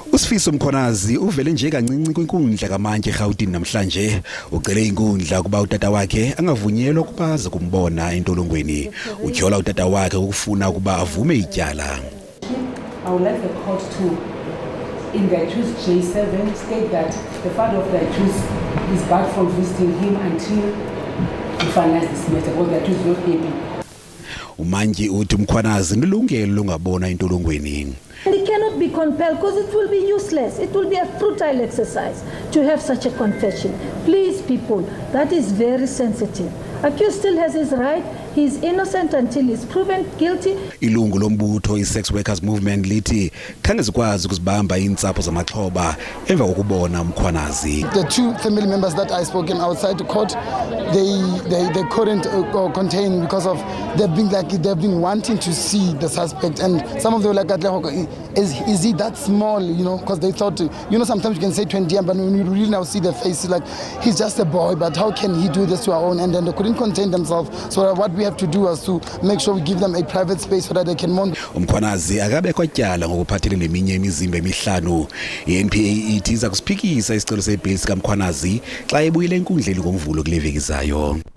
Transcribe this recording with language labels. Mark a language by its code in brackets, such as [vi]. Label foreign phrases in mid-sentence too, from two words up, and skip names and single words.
[xh] USifiso Mkwanazi uvele nje kancinci kwinkundla kaMantyi eRhawutini namhlanje ucele inkundla ukuba utata wakhe angavunyelwa ukuba aze kumbona entolongweni. Utyhola utata wakhe ukufuna ukuba avume ityala. [en] I would like the court to, in the accused J7, state that the father of the accused is barred from visiting him until he finalizes this matter, because the accused is not happy. [xh] Mantyi uthi uMkhwanazi nilungelo longabona entolongweni. [en] It cannot be compelled because it will be useless. It will be a futile exercise to have such a confession. Please, people, that is very sensitive. Accused still has his right. He is innocent until he is proven guilty. [xh] Ilungu lombutho i-Sex Workers Movement lithi khange zikwazi ukuzibamba iintsapho zamaxhoba emva kokubona uMkhwanazi. [en] The two family members that I spoken outside the court, they couldn't contain because of they've been wanting to see the suspect, and some of them were like, is he that small, you know, because they thought, you know, sometimes you can say 20, but when you really now see the face, like he's just a boy, but how can he do this to our own? And then they couldn't contain themselves. So what we have to do is to make sure we give them a private space so that they can mourn. [xh] uMkhwanazi akabekho tyala ngokuphathele neminye imizimba emihlanu. I-NPA ithi iza kusiphikisa isicelo sebheli sikaMkhwanazi xa ebuyile enkundleni ngoMvulo kule veki zayo.